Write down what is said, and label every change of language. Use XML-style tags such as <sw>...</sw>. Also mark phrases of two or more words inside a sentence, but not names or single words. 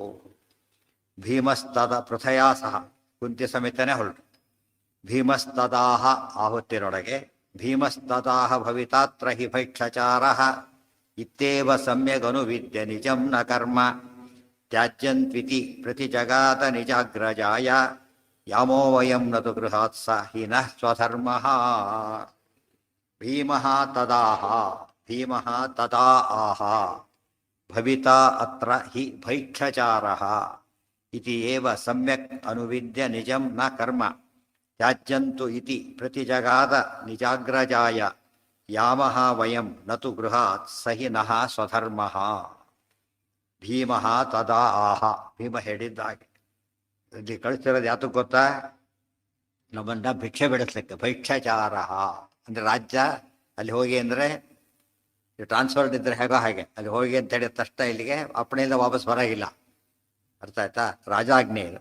<sa>ಭೀಮಸ್ತದ ಪೃಥಯಾ ಸಹ</sa> <kn>ಕುಂತಿ ಸಮೇತನೇ ಹೊರಟು.</kn> <sa>ಭೀಮಸ್ತದಾಹ ಆಹುತ್ತಿನೊಳಗೆ ಭೀಮಸ್ತದಾಹ ಭವಿತಾತ್ರ ಹಿ ಭೈಕ್ಷಚಾರ ಇತ್ತೇವ ಸಮ್ಯಗನುವಿದ್ಯ ನಿಜಂ ನ ಕರ್ಮ ತ್ಯಾಜ್ಯಂತ್ವಿತಿ ಪ್ರತಿ ಜಗಾತ ನಿಜಾಗ್ರಜಾಯ ಯಾಮೋ ವಯಂ ನತು ಗೃಹಾತ್ಸ ಹಿ ನಃ ಸ್ವಧರ್ಮಃ. ಭೀಮಃ ತದಾಹ ಭೀಮಃ ತದಾ ಆಹ ಭವಿತಾ ಅತ್ರ ಹಿ ಭೈಕ್ಷಚಾರಃ ಇತಿ ಏವ ಸಮ್ಯಕ್ ಅನುವಿದ್ಯ ನಿಜಂ ನ ಕರ್ಮ ತ್ಯಾಜ್ಯಂತು ಇತಿ ಪ್ರತಿಜಗಾದ ನಿಜಾಗ್ರಜಾಯ ಯಾಮಃ ವಯಂ ನತು ಗೃಹಾತ್ ಸಹಿ ನಃ ಸ್ವಧರ್ಮಃ ಭೀಮಃ ತದಾ ಆಹ.</sa> <kn>ಭೀಮ ಹೇಳಿದ್ದಾಗೆ ಇಲ್ಲಿ ಕಳಿಸ್ತಿರೋದು ಯಾತಕ್ಕೆ ಗೊತ್ತಾ? ನಮ್ಮನ್ನ ಭಿಕ್ಷೆ ಬಿಡಿಸ್ಲಿಕ್ಕೆ. ಭೈಕ್ಷಾಚಾರ ಅಂದರೆ ರಾಜ್ಯ ಅಲ್ಲಿ ಹೋಗಿ ಅಂದರೆ ಟ್ರಾನ್ಸ್ಫರ್ಡ್ ಇದ್ದರೆ ಹೇಗೋ ಹಾಗೆ ಅಲ್ಲಿ ಹೋಗಿ ಅಂತ ಹೇಳಿದ ತಕ್ಷಣ ಇಲ್ಲಿಗೆ ಅಪ್ಪಣೆಯಿಂದ ವಾಪಸ್ ಬರೋಗಿಲ್ಲ. ಅರ್ಥ ಆಯ್ತಾ? ರಾಜಾಜ್ಞೆ ಇದು.</kn>